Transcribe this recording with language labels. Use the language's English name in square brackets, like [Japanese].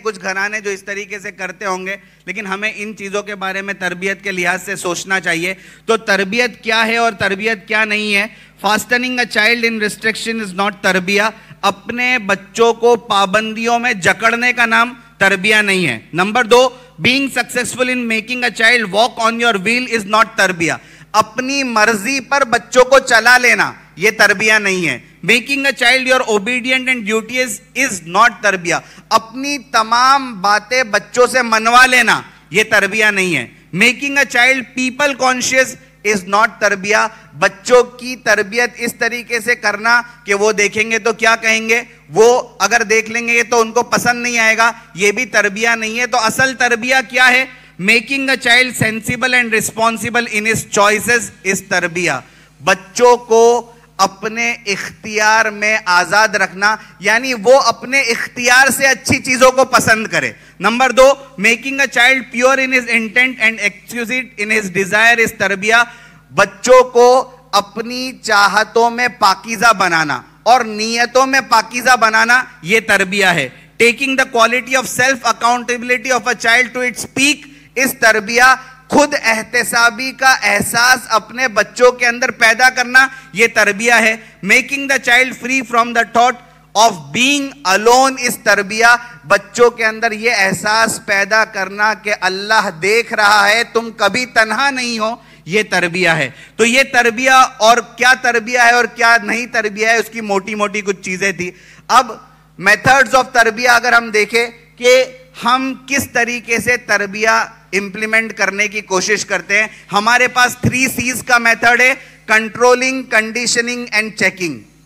[Urdu] کچھ گھرانے جو اس طریقے سے کرتے ہوں گے, لیکن ہمیں ان چیزوں کے بارے میں تربیت کے لحاظ سے سوچنا چاہیے. تو تربیت کیا ہے اور تربیت کیا نہیں ہے؟ [English] Fasting a child in restriction is not تربیہ. [Urdu] اپنے بچوں کو پابندیوں میں جکڑنے کا نام تربیہ نہیں ہے. [English] Number 2, being successful in making a child walk on your wheel is not تربیہ. [Urdu] اپنی مرضی پر بچوں کو چلا لینا یہ تربیہ نہیں ہے. [English] Making a child your obedient and duteous is not تربیہ. [Urdu] اپنی تمام باتیں بچوں سے منوا لینا یہ تربیہ نہیں ہے. [English] Making a child people conscious is not تربیہ. [Urdu] بچوں کی تربیت اس طریقے سے کرنا کہ وہ دیکھیں گے تو کیا کہیں گے, وہ اگر دیکھ لیں گے تو ان کو پسند نہیں آئے گا, یہ بھی تربیہ نہیں ہے. تو اصل تربیہ کیا ہے؟ [English] Making a child sensible and responsible in his choices is تربیہ. [Urdu] بچوں کو اپنے اختیار میں آزاد رکھنا, یعنی وہ اپنے اختیار سے اچھی چیزوں کو پسند کرے. [English] Number 2, making a child pure in his intent and exquisite in his desire is تربیہ. [Urdu] بچوں کو اپنی چاہتوں میں پاکیزہ بنانا اور نیتوں میں پاکیزہ بنانا یہ تربیہ ہے. [English] Taking the quality of self accountability of a child to its peak is تربیہ. [Urdu] خود احتسابی کا احساس اپنے بچوں کے اندر پیدا کرنا یہ تربیہ ہے. [English] Making the child free from the thought of being alone is تربیہ. [Urdu] بچوں کے اندر یہ احساس پیدا کرنا کہ اللہ دیکھ رہا ہے, تم کبھی تنہا نہیں ہو, یہ تربیہ ہے. تو یہ تربیہ اور کیا تربیہ ہے اور کیا نہیں تربیہ ہے, اس کی موٹی موٹی کچھ چیزیں تھی. اب میتھڈز آف تربیہ اگر ہم دیکھیں کہ ہم کس طریقے سے تربیہ امپلیمنٹ کرنے کی کوشش کرتے ہیں, ہمارے پاس 3 C's کا میتھڈ ہے: کنٹرولنگ, کنڈیشننگ اینڈ چیکنگ.